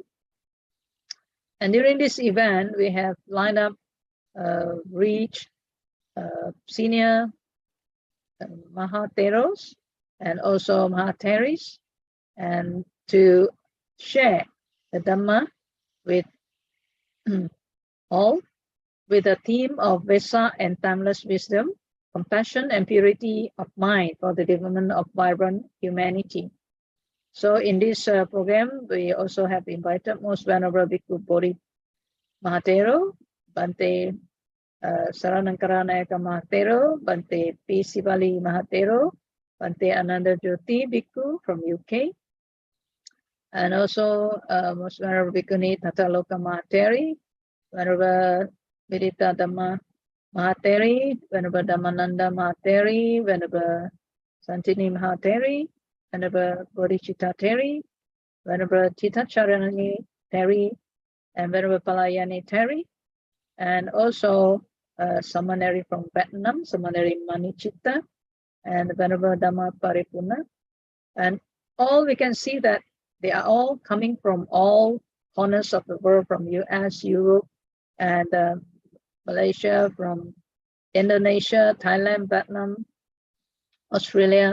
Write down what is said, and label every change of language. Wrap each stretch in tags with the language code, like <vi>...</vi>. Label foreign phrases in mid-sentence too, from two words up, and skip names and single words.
<en>And during this event, we have lined up reach senior Mahatheros and also Mahātherīs, and to share the Dhamma with all, with a theme of Vesak and timeless wisdom, compassion and purity of mind for the development of vibrant humanity. So in this program, we also have invited Most Venerable Bhikkhu Bodhi Mahathero, Bante Saranankara Nayaka Mahathero, Bante P. Sivali Mahathero, Bante Ananda Jyoti Bhikkhu from UK, and also Most Venerable Bhikkhuni Tataloka Mahātherī, Venerable Vidita Dhamma Mahātherī, Venerable Dhammananda Mahātherī, Venerable Santini Mahātherī, Venerable Bodhicitta Theri, Venerable Titacharani Theri, and Venerable Palayani Theri, and also Samaneri from Vietnam, Samaneri Manichitta, and Venerable Dhamma Paripurna. And all we can see that they are all coming from all corners of the world, from US, Europe, and Malaysia, from Indonesia, Thailand, Vietnam, Australia.</en>